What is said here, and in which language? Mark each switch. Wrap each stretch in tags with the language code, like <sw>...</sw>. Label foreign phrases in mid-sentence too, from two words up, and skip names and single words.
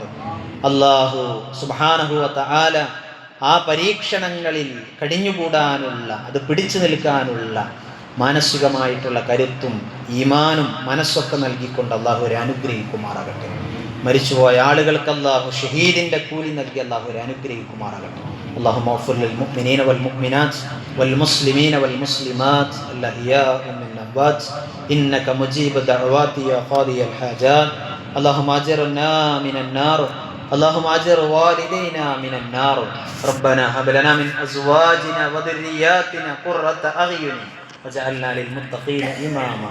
<ar>الله سبحانه وتعالى</ar> <ml>ആ പരീക്ഷണങ്ങളിൽ കഴിഞ്ഞുകൂടാനുള്ള, അത് പിടിച്ചു നിൽക്കാനുള്ള മാനസികമായിട്ടുള്ള കരുത്തും ഈമാനും മനസ്സൊക്കെ നൽകിക്കൊണ്ട് അല്ലാഹുവരെ അനുഗ്രഹിക്കുമാറാകട്ടെ. മരിച്ചുപോയ ആളുകൾക്ക് അല്ലാഹു ഷഹീദിൻ്റെ കൂലി നൽകി അല്ലാഹുവരെ അനുഗ്രഹിക്കുമാറാകട്ടെ.</ml> <ar>اللهم اغفر للمؤمنين والمؤمنات والمسلمين والمسلمات الأحياء من الأموات إنك مجيب الدعوات يا قاضي الحاجات. اللهم أجرنا من النار، اللهم أجر والدينا من النار. ربنا هب لنا من أزواجنا وذرياتنا قرة أعين وجعلنا للمتقين إماما.</ar>